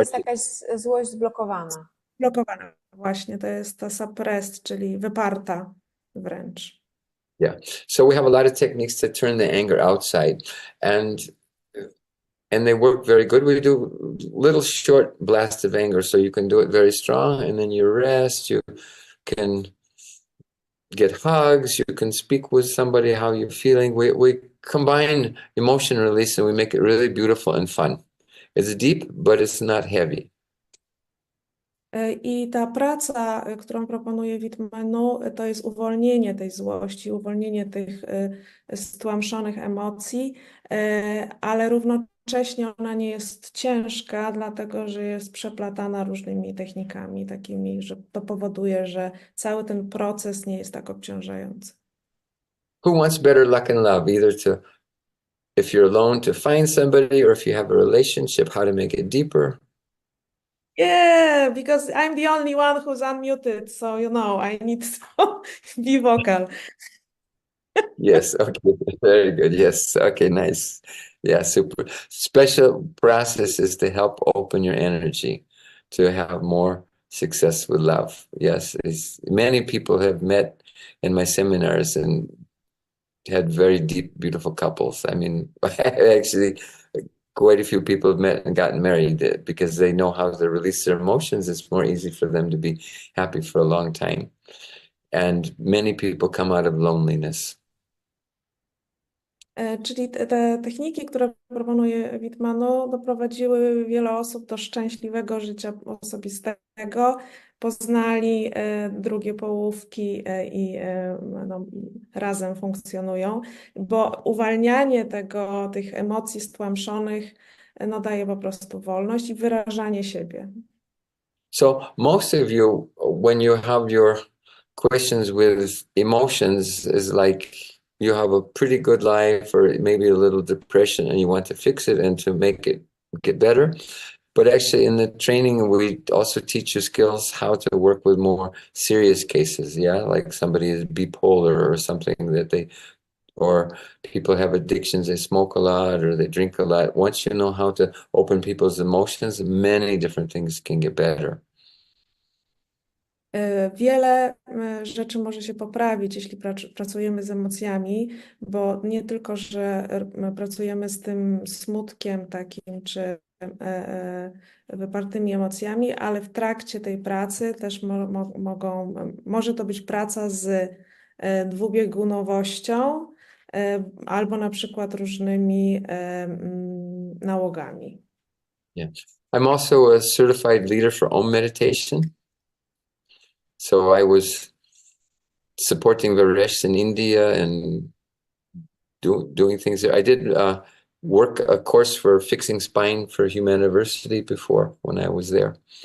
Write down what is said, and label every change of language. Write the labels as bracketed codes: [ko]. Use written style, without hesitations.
[pl] jest jakaś złość zblokowana. blokowana. Właśnie, to jest ta suppressed, czyli wyparta wręcz. [en] Yeah. So we have a lot of techniques to turn the anger outside, and they work very good. We do little short blasts of anger, so you can do it very strong, and then you rest. You can get hugs. You can speak with somebody how you're feeling. We combine emotion release, and we make it really beautiful and fun. It's deep, but it's not heavy. [pl] I ta praca, którą proponuje Veet Mano, to jest uwolnienie tej złości, uwolnienie tych stłamszonych emocji, ale równocześnie ona nie jest ciężka, dlatego że jest przeplatana różnymi technikami, takimi, że to powoduje, że cały ten proces nie jest tak obciążający. [en] Who wants better luck in love? Either if you're alone, to find somebody, or if you have a relationship, how to make it deeper. Yeah, because I'm the only one who's unmuted, so I need to be vocal. Yes, okay, very good. Yes, okay, nice. Yeah, super. Special processes to help open your energy to have more success with love. Yes, many people have met in my seminars and had very deep, beautiful couples. I mean, actually, quite a few people have met and gotten married because they know how to release their emotions. It's more easy for them to be happy for a long time. And many people come out of loneliness. [pl] Czyli te techniki, które proponuje Veet Mano, doprowadziły wiele osób do szczęśliwego życia osobistego, poznali drugie połówki i razem funkcjonują, bo uwalnianie tych emocji stłamszonych daje po prostu wolność i wyrażanie siebie. [en] So most of you, when you have your questions with emotions, is like you have a pretty good life or maybe a little depression and you want to fix it and to make it get better. But actually in the training, we also teach you skills how to work with more serious cases. Yeah, like somebody is bipolar or something or people have addictions, they smoke a lot or they drink a lot. Once you know how to open people's emotions, many different things can get better. [pl] Wiele rzeczy może się poprawić, jeśli pracujemy z emocjami, bo nie tylko, że pracujemy z tym smutkiem takim, czy wypartymi emocjami, ale w trakcie tej pracy też może to być praca z dwubiegunowością albo na przykład różnymi nałogami. [en] Yeah. I'm also a certified leader for Om meditation. So I was supporting Varesh in India and doing things there. I did work a course for fixing spine for Human University before when I was there.